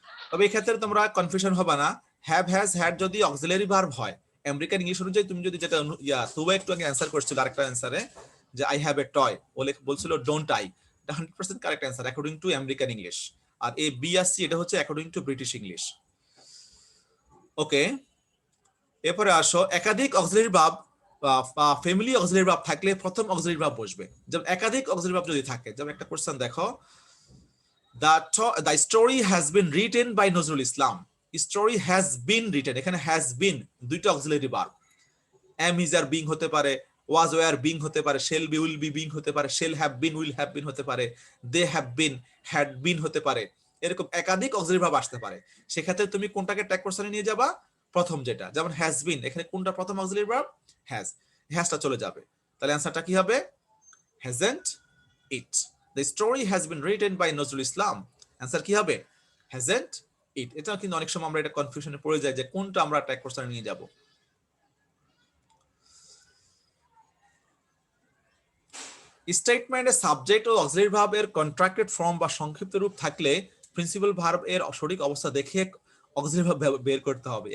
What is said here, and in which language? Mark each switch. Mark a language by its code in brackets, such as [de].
[bn] তবে এই ক্ষেত্রে তোমরা কনফিউশন হবে না, হ্যাভ হ্যাজ হ্যাড যদি অক্সিলারি ভার্ব হয় আমেরিকান ইংলিশ অনুযায়ী, তুমি যদি যেটা তুবা একটু আগে অ্যান্সার করছিল আরেকটা অ্যান্সারে যে [en] I have a toy, [bn] বলছিল ডোন্ট আই, এটা 100% correct answer according to American English. আর এই বি আর সি এটা হচ্ছে অ্যাকর্ডিং টু ব্রিটিশ ইংলিশ। ওকে, এরপরে আসো একাধিক অক্সিলারি ভার্ব বা ফ্যামিলি অক্সিলারি ভার্ব থাকলে প্রথম অক্সিলারি ভার্ব বসবে। যেমন একাধিক অক্সিলারি ভার্ব যদি থাকে, যেমন একটা কোশ্চেন দেখো, [en] the story has been written by Nazrul Islam, [bn] story has been written, এখানে has been দুইটা auxiliary verb, am is আর being হতে পারে, was were being হতে পারে, shall be will be being হতে পারে, shall have been will have been হতে পারে, they have been had been হতে পারে, এরকম একাধিক অক্সিলারি ভার্ব আসতে পারে। সেক্ষেত্রে তুমি কোনটাকে ট্যাগ পারসনে নিয়ে যাবা? প্রথম যেটা, যেমন has been, এখানে কোনটা প্রথম অক্সিলারি ভার্ব? has, hasটা চলে যাবে, তাহলে অ্যানসারটা কি হবে? [en] hasn't it, the story has been written by Nazrul Islam, [bn] answer কি হবে? [en] hasn't it। [bn] এটা কিন্তু অনেক সময় আমরা এটা কনফিউশনে পড়ে যাই যে কোনটা আমরা ট্যাগ পারসনে নিয়ে যাব। স্টেটমেন্টে সাবজেক্ট ও অক্সিলারি ভার্ব এর কন্ট্রাক্টেড ফর্ম বা সংক্ষিপ্ত রূপ থাকলে প্রিন্সিপাল ভার্ব এর সঠিক অবস্থা দেখে অক্সিলারি ভার্ব বের করতে হবে।